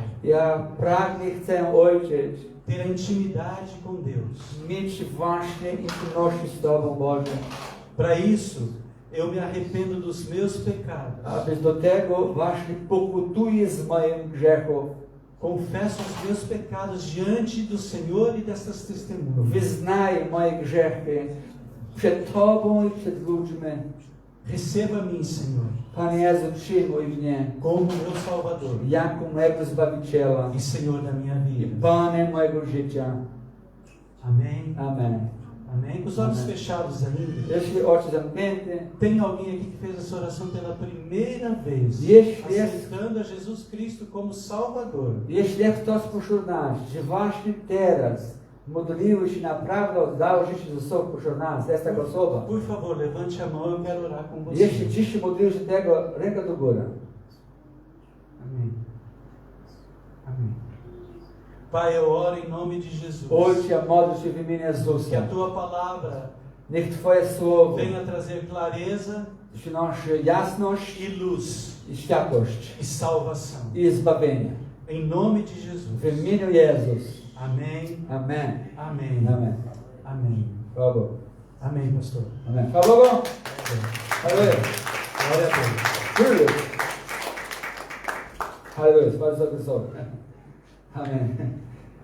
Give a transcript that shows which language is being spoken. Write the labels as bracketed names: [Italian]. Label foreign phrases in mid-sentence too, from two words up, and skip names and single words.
[Polish] Ja pragnę, chcę, Ojciec, [Portuguese] ter a intimidade com Deus. [Polish] mieć właśnie intymność z Tobą, Boże. [Portuguese] Para isso, eu me arrependo dos meus pecados. [Polish] Aby do tego właśnie pokutuję z moim grzechów. [Portuguese] Confesso os meus pecados diante do Senhor e destas testemunhas. [Polish] Wyznaję moje grzechy przed Tobą i przed ludźmi. [Portuguese] Receba a mim, Senhor, [Polish] Panie Jezu, przyjmuj mnie [Portuguese] como meu Salvador [Polish] jako mojego Zbawiciela [Portuguese] e Senhor da minha [Polish] i [Portuguese] vida. [Polish] Panem mojego życia. [Portuguese] Amém. [Polish] Amen. [Portuguese] Amém? Com os olhos Amém. fechados ainda. [Polish] Jeśli oczy zamknięte, [Portuguese] Tem alguém aqui que fez essa oração pela primeira vez, [Polish] Jeśli [Portuguese] aceitando a Jesus Cristo como Salvador. [Polish] jeśli jest ktoś pośród nas, że właśnie teraz modliły się naprawdę oddał życie ze sobą pośród nas, jest taka osoba. [Portuguese] Por favor, levante a mão, eu quero orar com você. [Polish] Jeśli dziś się modliły się tego, ręka do góry. [Portuguese] Amém. Amém. Pai, eu oro em nome de Jesus. [Polish] Ojcze, modlę się w imieniu [Portuguese] Que a [Polish] Jezusa. [Portuguese] tua palavra [Polish] Niech Twoje słowo [Portuguese] venha trazer clareza [Polish] przynosi jasność [Portuguese] e luz [Polish] i światłość [Portuguese] e salvação. [Polish] i zbawienie. [Portuguese] Em nome de Jesus. [Polish] W imieniu Jezus. [Portuguese] Amém. [Polish] Amen. [Portuguese] Amém. [Polish] Amen. [Portuguese] Amém. [Polish] Chwała Bogu. [Portuguese] Amém, pastor. [Polish] Amen. Chwała Bogu. Halleluja. [Portuguese] Glória a Deus. [Polish] Halleluja. Halleluja. Bardzo wysoko. Amen.